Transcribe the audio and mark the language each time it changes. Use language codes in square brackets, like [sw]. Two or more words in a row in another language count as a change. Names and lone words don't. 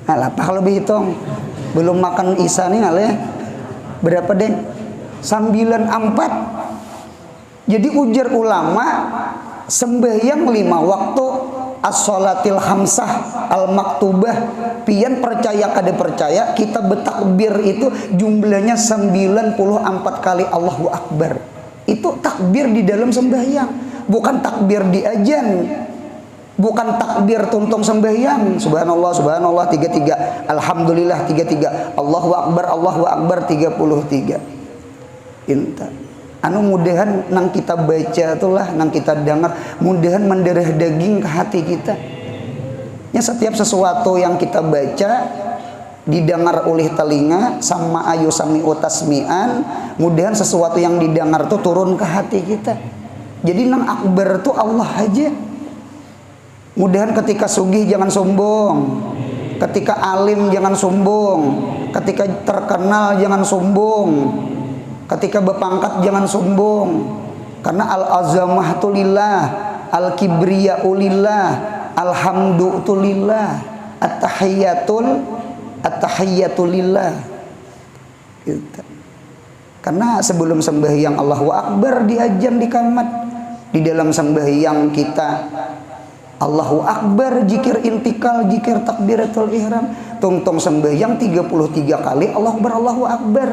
[bjn] Alah apa kalau dihitung belum makan isya nih ya berapa deh 94. Jadi ujar ulama sembahyang 5 waktu [ar] الصلوات الخمس المكتوبة [bjn] pian percaya kada percaya kita bertakbir itu jumlahnya 94 kali [ar] الله أكبر. [bjn] Itu takbir di dalam sembahyang, bukan takbir di ajan, bukan takbir tuntung sembahyang. [ar] سبحان الله سبحان الله 33، الحمد لله 33، الله أكبر 33. [bjn] Inta anu mudahan nang kita baca itulah nang kita dengar mudahan mendarah daging ke hati kita. Ya, setiap sesuatu yang kita baca didengar oleh telinga sama ayu sami utasmian, mudahan sesuatu yang didengar tuh turun ke hati kita. Jadi nang akbar tuh Allah aja. Mudahan ketika sugih jangan sombong, ketika alim jangan sombong, ketika terkenal jangan sombong, ketika berpangkat jangan sombong. [ar] Karena العظمة tu لله، الكبرياء لله، الحمد tu لله، التحيات لله. [bjn] Gitu. Karena sebelum sembahyang [ar] الله أكبر [bjn] diajan di kamat. Di dalam sembahyang kita [ar] الله أكبر, [bjn] zikir intikal, zikir takbiratul ihram. Tungtung sembahyang 33 kali [ar] الله أكبر، الله أكبر.